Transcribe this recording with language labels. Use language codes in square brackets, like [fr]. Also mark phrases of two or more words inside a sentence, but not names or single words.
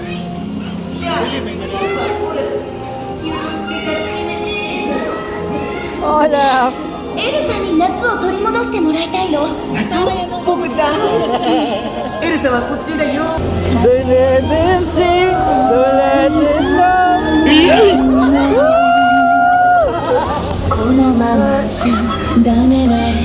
[ja] Olaf! エルサに夏を取り戻してもらいたいの。僕だエルサはこっちだよ [en] Don't let them sing, don't let them know. [ja] このままじゃダメだよ。